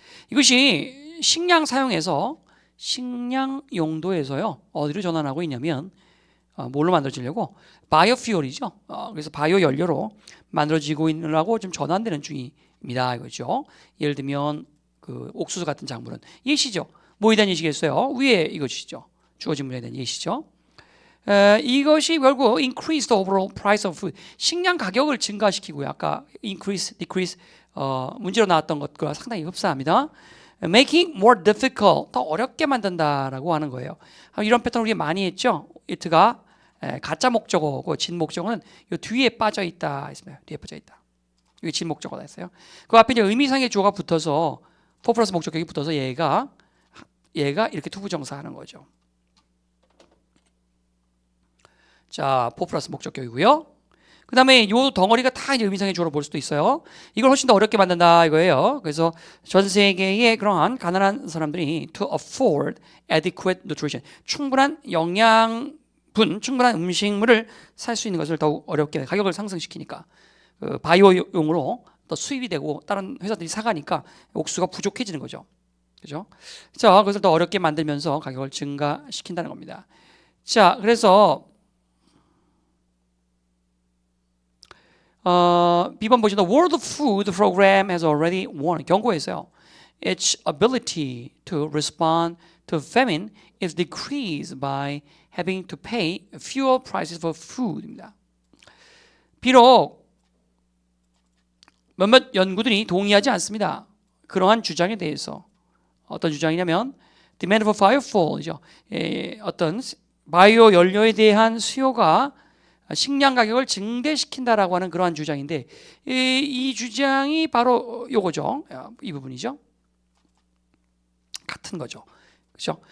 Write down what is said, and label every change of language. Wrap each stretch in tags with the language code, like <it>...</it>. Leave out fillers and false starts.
<ko>이것이 식량 사용에서 식량 용도에서요 어디로 전환하고 있냐면 뭘로 만들어지려고 바이오퓨얼이죠. 그래서 바이오 연료로 만들어지고 있느라고 좀 전환되는 중입니다. 이거죠. 예를 들면 그 옥수수 같은 작물은 예시죠. 뭐에 대한 예시겠어요? 위에 이것이죠. 주어진 문제에 대한 예시죠. 이것이 결국</ko> <en>increase the overall price of food,</en> <ko>식량 가격을 증가시키고요. 아까 increase, decrease 문제로 나왔던 것과 상당히 흡사합니다.</ko> <en>Making more difficult,</en> <ko>더 어렵게 만든다라고 하는 거예요. 이런 패턴 우리 많이 했죠. it가 가짜 목적어고 진 목적어는 이 뒤에 빠져 있다 했습니다. 뒤에 빠져 있다. 이게 진 목적어다 했어요. 그 앞에 이제 의미상의 주어가 붙어서 for 플러스 목적격이 붙어서 얘가 이렇게 투부정사하는 거죠. 자, for 플러스 목적격이고요. 그 다음에 이 덩어리가 다 이제 의미상의 주어로 볼 수도 있어요. 이걸 훨씬 더 어렵게 만든다 이거예요. 그래서 전 세계의 그러한 가난한 사람들이</ko> <en>to afford adequate nutrition,</en> <ko>충분한 영양분, 충분한 음식물을 살 수 있는 것을 더욱 어렵게 가격을 상승시키니까 바이오용으로 더 수입이 되고 다른 회사들이 사가니까 옥수수가 부족해지는 거죠. 그죠? 자, 그것을 더 어렵게 만들면서 가격을 증가시킨다는 겁니다. 자, 그래서 B번 보시면</ko> <en>The World Food Program has already warned,</en> <ko>경고했어요.</ko> <en>Its ability to respond to famine is decreased by having to pay fewer prices for food입니다.</en> <ko>비록 몇몇 연구들이 동의하지 않습니다. 그러한 주장에 대해서. 어떤 주장이냐면</ko> <en>Demand for biofuel</en> <ko>이죠. 어떤 바이오 연료에 대한 수요가 식량 가격을 증대시킨다라고 하는 그러한 주장인데 이 주장이 바로 요거죠. 이 부분이죠. 같은 거죠. 그렇죠?</ko>